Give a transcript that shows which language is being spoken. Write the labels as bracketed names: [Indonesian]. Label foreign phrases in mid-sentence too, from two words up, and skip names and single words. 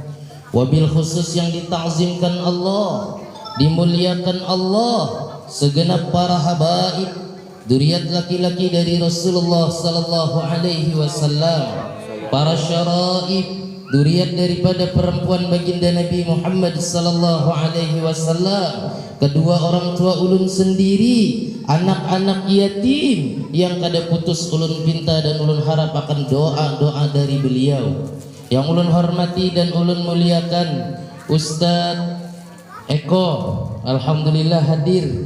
[Banjar] Wabil khusus yang ditazimkan Allah, dimuliakan Allah, segenap para habaib, duriat laki-laki dari Rasulullah [Arabic] صلى الله عليه وسلم, [Banjar] para syaraib, duriat daripada perempuan baginda Nabi Muhammad [Arabic] صلى الله عليه وسلم, [Banjar] kedua orang tua ulun sendiri, anak-anak yatim yang kada putus ulun pinta dan ulun harap akan doa-doa dari beliau. Yang ulun hormati dan ulun muliakan Ustadz Eko, alhamdulillah hadir.